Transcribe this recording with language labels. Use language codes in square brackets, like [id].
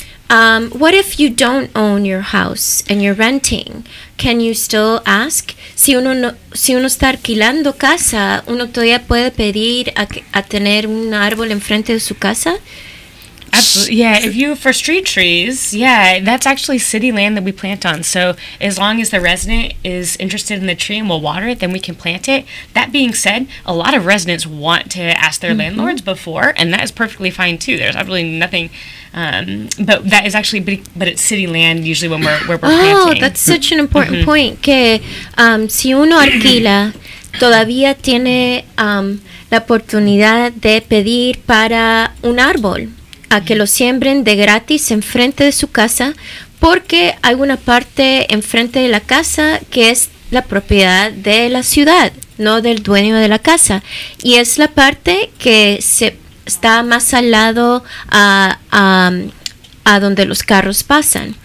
[en] What if you don't own your house and you're renting? Can you still ask? [es] Si uno está alquilando casa, uno todavía puede pedir a tener un árbol enfrente de su casa. [en] Absolutely. Yeah, for street trees, that's actually city land that we plant on. So as long as the resident is interested in the tree and will water it, then we can plant it. That being said, a lot of residents want to ask their landlords before, and that is perfectly fine too. There's absolutely nothing, but that is actually, but it's city land usually when we're planting. Oh, that's such an important point. [es] Que si uno alquila, todavía tiene la oportunidad de pedir para un árbol, a que lo siembren de gratis enfrente de su casa, porque hay una parte enfrente de la casa que es la propiedad de la ciudad, no del dueño de la casa, y es la parte que está más al lado a donde los carros pasan.